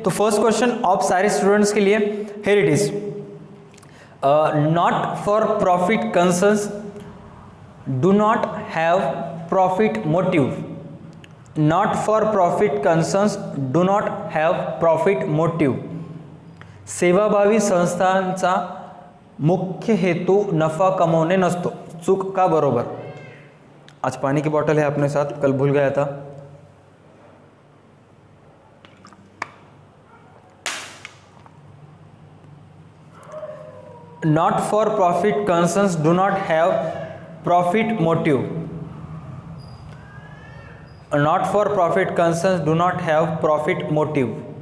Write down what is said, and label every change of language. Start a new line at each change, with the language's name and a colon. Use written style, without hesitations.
Hindi: तो first question of सारे students के लिए,
English: Here it is, not for profit concerns do not have profit motive, not for profit concerns do not have profit motive.
Marathi: सेवाभावी संस्थांचा मुख्य हेतू नफा कमाने नसतो। चूक का बरोबर?
Hindi: आज पानी की बोतल है अपने साथ, कल भूल गया था।
English: Not for profit concerns do not have profit motive, not for profit concerns do not have profit motive.